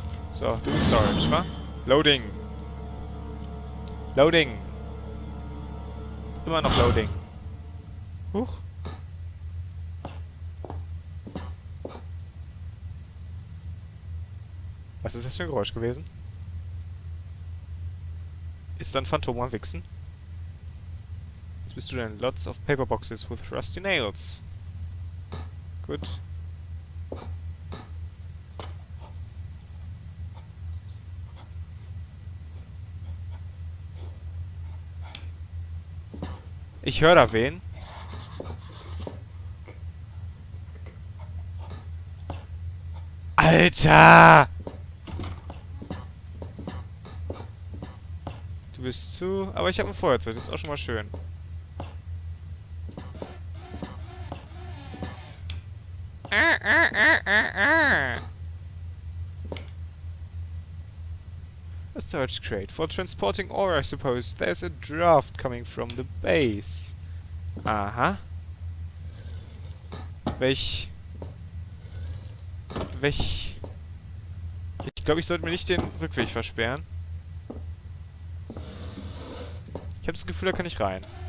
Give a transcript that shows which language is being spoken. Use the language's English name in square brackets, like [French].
[German] So, du bist Storage, wa? Loading. Loading. Immer noch Loading. Huch. Was ist das für ein Geräusch gewesen? Ist da ein Phantom am Wichsen? Was bist du denn? [English] Lots of paper boxes with rusty nails. [German] Gut. Ich höre da wen. Alter! Du bist zu... Aber ich habe ein Feuerzeug, das ist auch schon mal schön. [English] A storage crate. For transporting ore, I suppose. There's a draft coming from the base. [German] Aha. Ich glaube, ich sollte mir nicht den Rückweg versperren. Ich habe das Gefühl, da kann ich rein.